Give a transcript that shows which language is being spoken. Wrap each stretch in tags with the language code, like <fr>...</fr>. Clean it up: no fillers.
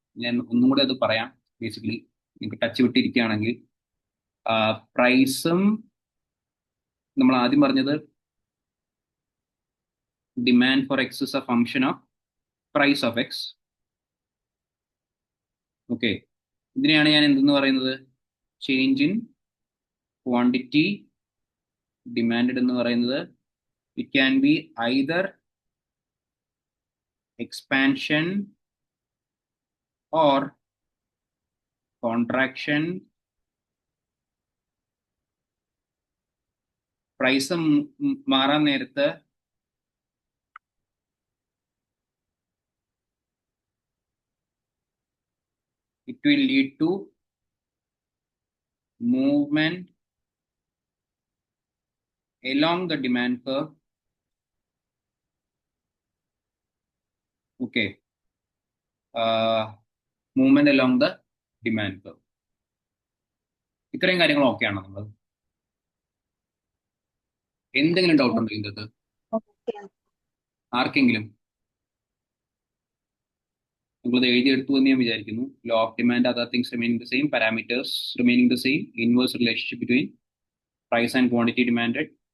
<ml>ഞാൻ ഒന്നും കൂടെ അത് പറയാം. ബേസിക്കലി നിങ്ങൾക്ക് ടച്ച് വിട്ടിരിക്കുകയാണെങ്കിൽ, പ്രൈസും നമ്മൾ ആദ്യം പറഞ്ഞത്</ml> <en>Demand for X is a function of price of X.</en> <ml>Okay, ഇതിനെയാണ് ഞാൻ എന്തെന്ന് പറയുന്നത്? ചേഞ്ച് ഇൻ ക്വാണ്ടിറ്റി ഡിമാൻഡ് എന്ന് പറയുന്നത്.</ml> <en>It can be either expansion or contraction.</en> <ml>Price മാറാൻ നേരത്ത്</ml> <en>it will lead to movement along the demand curve. Okay, movement along the demand curve.</en> <ml>ഇത്രയും കാര്യങ്ങൾ ഓക്കെയാണോ? നമ്മൾ എന്തെങ്കിലും ഡൗട്ട് ഉണ്ടോ ഇതിനകത്ത് ആർക്കെങ്കിലും? നിങ്ങളത് എഴുതിയെടുത്തു എന്ന് ഞാൻ വിചാരിക്കുന്നു.</ml> <en>Law of demand, other things remaining the same, parameters remaining the same, inverse relationship between price and quantity demanded.</en>